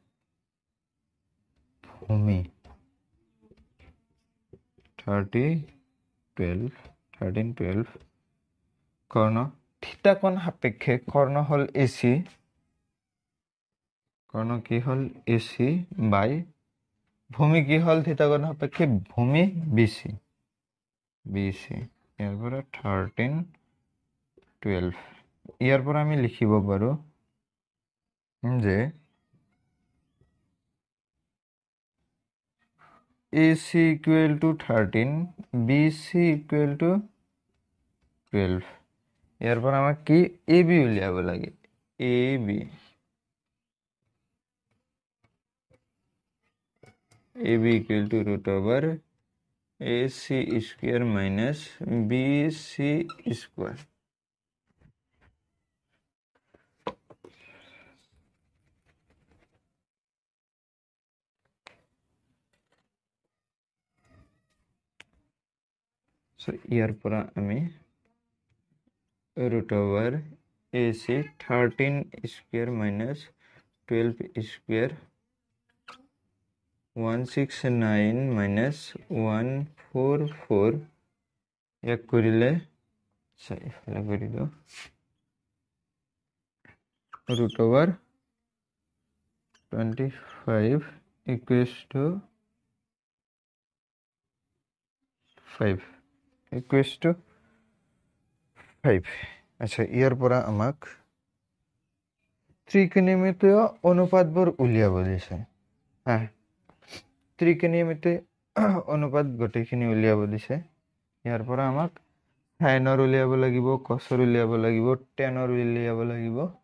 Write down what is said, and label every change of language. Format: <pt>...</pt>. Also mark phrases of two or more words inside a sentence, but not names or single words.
<as>ভূমি 13/12 কর্ণ থিতা কোণ সাপেক্ষে কর্ণ হল এসি কর্ণ কি হল এসি বাই ভূমি কি হল থিতা কোণ সাপেক্ষে ভূমি বিসি ইয়াৰ পৰা 13/12 ইয়াৰ পৰা আমি লিখিব পাৰো যে</as> <en>AC equal to 13 BC equal to 12</en> <as>ইয়াৰ পৰা আমাক কি AB উলিয়াব লাগে</as> <en>AB equal to root over AC square minus BC square so</en> <as>ইয়াৰ পৰা আমি</as> <en>root over AC 13 square minus 12 square 169 minus 144</en> <as>এক কৰিলে ইফালে কৰি দিওঁ</as> <en>root over 25 equals to 5</en> <as>আচ্ছা ইয়াৰ পৰা আমাক ত্ৰিকোণমিতীয় অনুপাতবোৰ উলিয়াব দিছে হ্যাঁ ত্ৰিকোণমিতীয় অনুপাত গোটেইখিনি উলিয়াব দিছে ইয়াৰ পৰা আমাক সাইনৰ উলিয়াব লাগিব কচৰ উলিয়াব লাগিব টেনৰ উলিয়াব লাগিব</as>